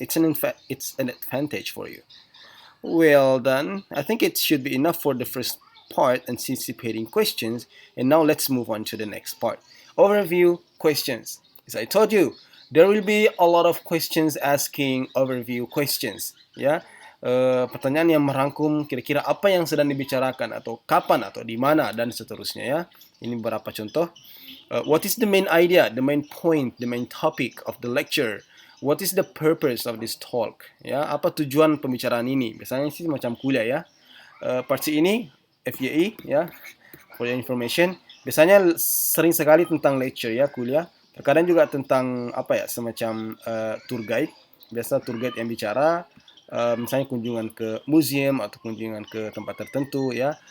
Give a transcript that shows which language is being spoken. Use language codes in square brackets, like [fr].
[en] It's an advantage for you. Well done. I think it should be enough for the first part, anticipating questions. And now let's move on to the next part, overview questions. As I told you, there will be a lot of questions asking overview questions, ya. [id] Pertanyaan yang merangkum kira-kira apa yang sedang dibicarakan atau kapan atau di mana dan seterusnya, ya. Ini beberapa contoh. [en] What is the main idea, the main point, the main topic of the lecture? What is the purpose of this talk? [id] Ya, apa tujuan pembicaraan ini? Biasanya sih macam kuliah, ya. Part C ini FYI, ya, [en] for your information. [id] Biasanya sering sekali tentang lecture, ya, kuliah. Terkadang juga tentang semacam tour guide. Biasa tour guide yang bicara, misalnya kunjungan ke museum atau kunjungan ke tempat tertentu, ya.